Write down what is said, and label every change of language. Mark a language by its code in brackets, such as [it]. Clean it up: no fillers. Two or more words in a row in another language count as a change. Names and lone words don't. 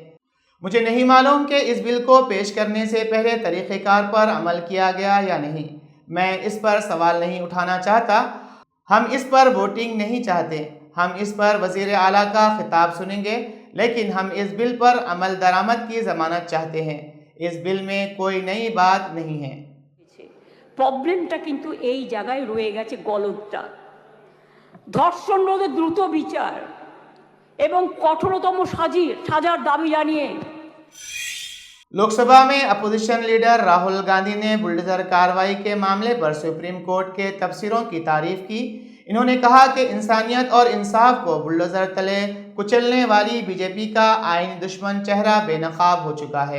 [ur] مجھے نہیں معلوم کہ اس بل کو پیش کرنے سے پہلے طریقہ کار پر عمل کیا گیا یا نہیں۔ میں اس پر سوال نہیں اٹھانا چاہتا۔ ہم اس پر ووٹنگ نہیں چاہتے۔ ہم اس پر وزیر اعلیٰ کا خطاب سنیں گے، لیکن ہم اس بل پر عمل درآمد کی ضمانت چاہتے ہیں۔ اس بل میں کوئی نئی بات نہیں ہے۔ [bn] প্রবলেমটা কিন্তু এই জায়গায় রয়ে গেছে, গলদটা। ধর্ষণ রোধে দ্রুত বিচার এবং কঠোরতম সাজার দাবি জানিয়ে [ur] لوک سبھا میں اپوزیشن لیڈر راہل گاندھی نے بلڈوزر کارروائی کے معاملے پر سپریم کورٹ کے تبصروں کی تعریف کی۔ انہوں نے کہا کہ انسانیت اور انصاف کو بلڈوزر تلے کچلنے والی بی جے پی کا آئینی دشمن چہرہ بے نقاب ہو چکا ہے۔